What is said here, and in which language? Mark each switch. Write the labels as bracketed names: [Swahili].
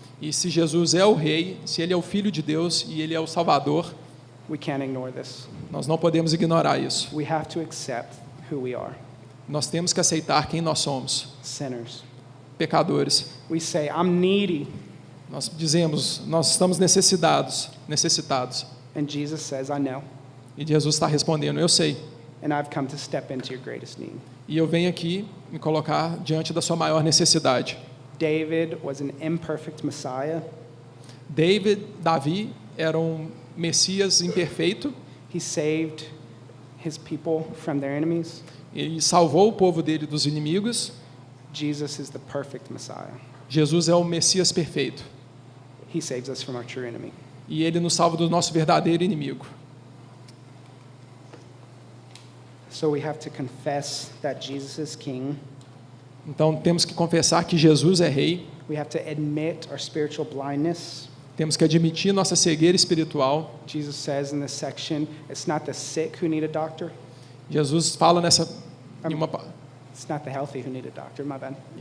[Portuguese] E se Jesus é o Rei, se Ele é o Filho de Deus e Ele é o Salvador, [English] we can't ignore this. [Portuguese] nós não podemos ignorar isso. [English] We have to accept who we are, [Portuguese] Nós temos que aceitar quem nós somos, [English] sinners. [Portuguese] pecadores. [English] We say, I'm needy. [Portuguese] Nós dizemos, nós estamos necessitados. [English] And Jesus says, I know. [Portuguese] E Jesus está respondendo, eu sei. [English] And I've come to step into your greatest need. [Portuguese] E eu venho aqui me colocar diante da sua maior necessidade. [English] David was an imperfect Messiah. [Portuguese] Davi era um Messias imperfeito. [English] He saved his people from their enemies. [Portuguese] Ele salvou o povo dele dos inimigos. [English] Jesus is the perfect Messiah. [Portuguese] Jesus é o Messias perfeito. [English] He saves us from our true enemy. [Portuguese] E ele nos salva do nosso verdadeiro inimigo. [English] So we have to confess that Jesus is King. [Portuguese] Então temos que confessar que Jesus é Rei. [English] We have to admit our spiritual blindness. [Portuguese] Temos que admitir nossa cegueira espiritual. [English] Jesus says in this section, it's not the sick who need a doctor. [Portuguese] Jesus fala [English] It's not the healthy who need a doctor, my bad.